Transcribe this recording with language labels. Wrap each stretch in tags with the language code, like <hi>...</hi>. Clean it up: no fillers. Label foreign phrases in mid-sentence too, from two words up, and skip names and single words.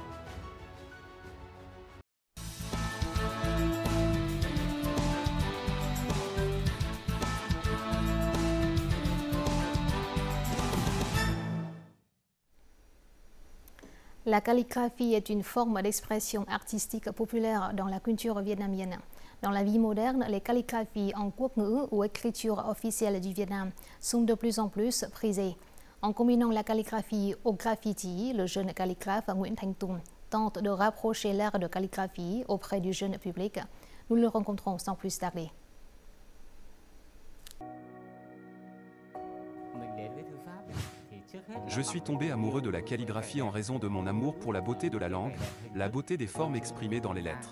<fr>La calligraphie est une forme d'expression artistique populaire dans la culture vietnamienne. Dans la vie moderne, les calligraphies en</fr> <vi>quốc ngữ</vi> <fr>ou écriture officielle du Vietnam sont de plus en plus prisées. En combinant la calligraphie au graffiti, le jeune calligraphe Nguyễn Thanh Tùng tente de rapprocher l'art de calligraphie auprès du jeune public. Nous le rencontrons sans plus tarder. Je suis tombé amoureux de la calligraphie en raison de mon amour pour la beauté de la langue, la beauté des formes exprimées dans les lettres.</fr>